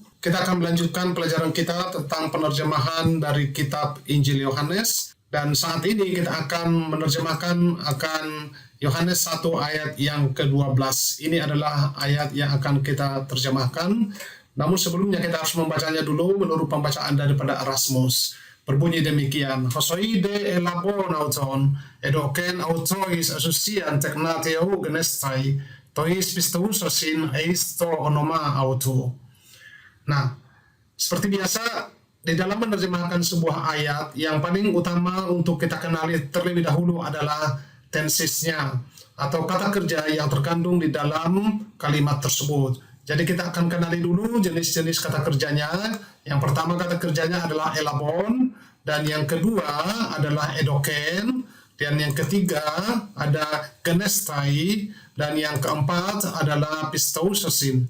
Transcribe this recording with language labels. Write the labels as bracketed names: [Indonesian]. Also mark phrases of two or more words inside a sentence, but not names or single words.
[Indonesian] Kita akan melanjutkan pelajaran kita tentang penerjemahan dari kitab Injil Yohanes. Dan saat ini kita akan menerjemahkan akan Yohanes 1 ayat yang ke-12. Ini adalah ayat yang akan kita terjemahkan. Namun sebelumnya kita harus membacanya dulu menurut pembacaan daripada Erasmus. Berbunyi demikian: [Greek] Ὅσοι δὲ ἔλαβον αὐτόν, ἔδωκεν αὐτοῖς ἐξουσίαν τέκνα θεοῦ γενέσθαι, τοῖς πιστεύουσιν εἰς τὸ ὄνομα αὐτοῦ. [Indonesian] Nah, seperti biasa, di dalam menerjemahkan sebuah ayat, yang paling utama untuk kita kenali terlebih dahulu adalah tensesnya, atau kata kerja yang terkandung di dalam kalimat tersebut. Jadi kita akan kenali dulu jenis-jenis kata kerjanya. Yang pertama kata kerjanya adalah elabon, dan yang kedua adalah edoken, dan yang ketiga ada genestai, dan yang keempat adalah pisteusosin.